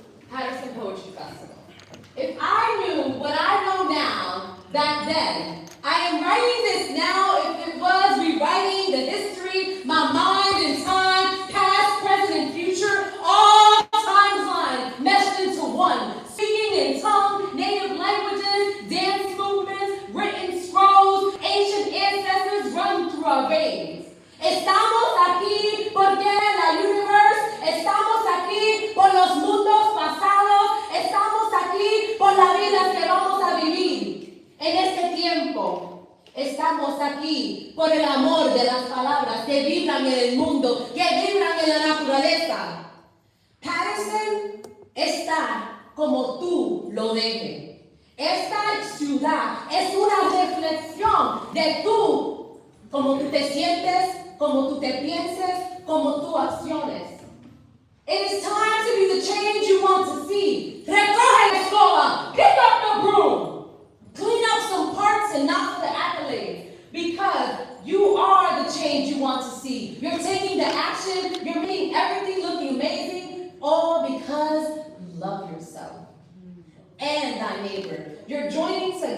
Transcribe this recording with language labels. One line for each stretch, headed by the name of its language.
English: Paterson Poetry Festival. If I knew what I know now back then, I am writing this now if it was rewriting the history, my mind and time, past, present, and future, all timelines meshed into one. Speaking in tongue, native languages, dance movements, written scrolls, ancient ancestors run through our veins.
Spanish: Estamos aquí porque la universe, estamos aquí por los mundos pasados, estamos aquí por la vida que vamos a vivir. En este tiempo, estamos aquí por el amor de las palabras que vibran en el mundo, que vibran en la naturaleza. Paterson está como tú lo dejes. Esta ciudad es una reflexión de tú, como tú te sientes, como tú te pienses, como tú acciones.
English: It is time to be the change you want to see.
Spanish: Recoge la escoba,
English: pick up the broom, clean up some parts and not for the accolades, because you are the change you want to see. You're taking the action, you're making everything looking amazing, all because you love yourself and thy neighbor. You're joining together.